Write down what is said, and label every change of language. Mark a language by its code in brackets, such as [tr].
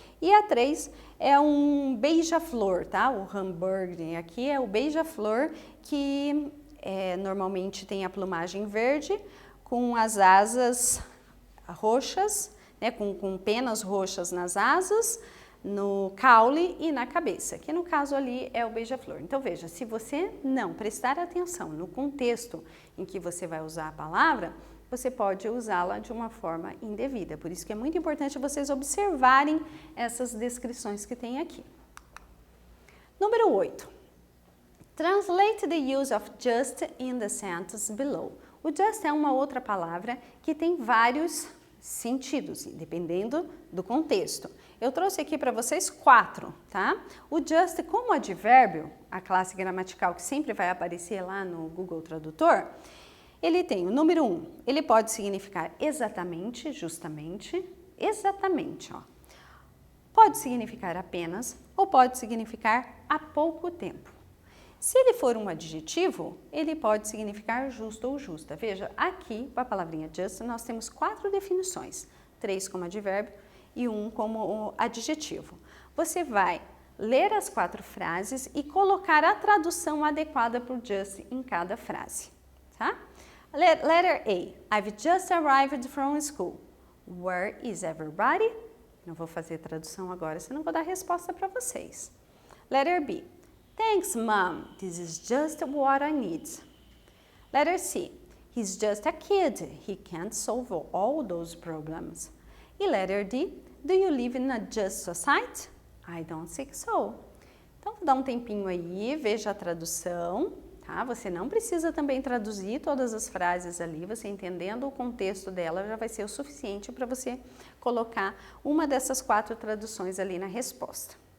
[pt] E a 3 é um beija-flor, tá? O hambúrguer aqui é o beija-flor que normalmente tem a plumagem verde com as asas roxas, né, com penas roxas nas asas, no caule e na cabeça, que no caso ali é o beija-flor. Então veja, se você não prestar atenção no contexto em que você vai usar a palavra, você pode usá-la de uma forma indevida. Por isso que é muito importante vocês observarem essas descrições que tem aqui. Número 8. [en] Translate the use of just in the sentence below. [pt] O just é uma outra palavra que tem vários sentidos, dependendo do contexto. Eu trouxe aqui para vocês 4, tá? O just como advérbio, a classe gramatical que sempre vai aparecer lá no Google Tradutor, ele tem o número 1, ele pode significar exatamente, justamente, exatamente, ó. Pode significar apenas ou pode significar há pouco tempo. Se ele for um adjetivo, ele pode significar justo ou justa. Veja, aqui, para a palavrinha just, nós temos 4 definições. 3 como advérbio e 1 como adjetivo. Você vai ler as 4 frases e colocar a tradução adequada para o just em cada frase, tá? [en] Letter A. I've just arrived from school. Where is everybody? [pt] Não vou fazer tradução agora, senão vou dar resposta para vocês. [en] Letter B. Thanks, Mom. This is just what I need. Letter C. He's just a kid. He can't solve all those problems. E letter D. Do you live in a just society? I don't think so. [pt] Então, vou dar um tempinho aí, veja a tradução, tá? Você não precisa também traduzir todas as frases ali, você entendendo o contexto dela já vai ser o suficiente para você colocar uma dessas 4 traduções ali na resposta.